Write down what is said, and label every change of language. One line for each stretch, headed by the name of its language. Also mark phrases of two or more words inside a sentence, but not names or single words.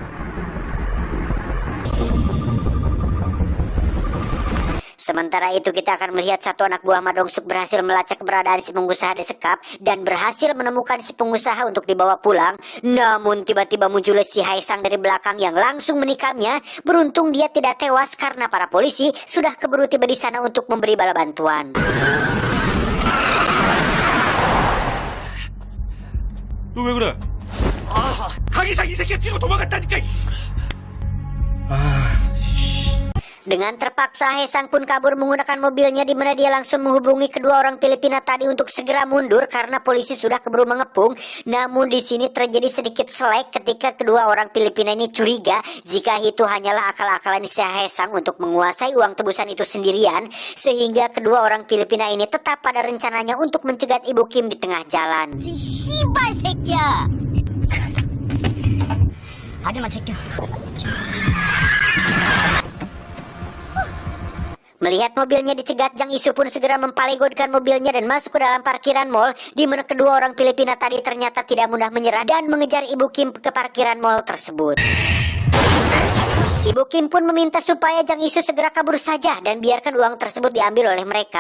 Indonesian: Sementara itu kita akan melihat satu anak buah Ma Dong-suk berhasil melacak keberadaan si pengusaha disekap dan berhasil menemukan si pengusaha untuk dibawa pulang. Namun tiba-tiba muncul si Haesang dari belakang yang langsung menikamnya. Beruntung dia tidak tewas karena para polisi sudah keburu tiba di sana untuk memberi bala bantuan.
Korean: 너 왜 그래? 강희상 이 새끼가 찌고 도망갔다니까.
Indonesian: Dengan terpaksa, Haesang pun kabur menggunakan mobilnya, di mana dia langsung menghubungi kedua orang Filipina tadi untuk segera mundur karena polisi sudah keburu mengepung. Namun di sini terjadi sedikit selek ketika kedua orang Filipina ini curiga jika itu hanyalah akal-akalan si Haesang untuk menguasai uang tebusan itu sendirian, sehingga kedua orang Filipina ini tetap pada rencananya untuk mencegat Ibu Kim di tengah jalan.
Korean: 씨발 새끼야. 하지마 새끼야.
Indonesian: Melihat mobilnya dicegat, Jang Isu pun segera mempalegodkan mobilnya dan masuk ke dalam parkiran mall, di mana kedua orang Filipina tadi ternyata tidak mudah menyerah dan mengejar Ibu Kim ke parkiran mall tersebut. Ibu Kim pun meminta supaya Jang Isu segera kabur saja dan biarkan uang tersebut diambil oleh mereka.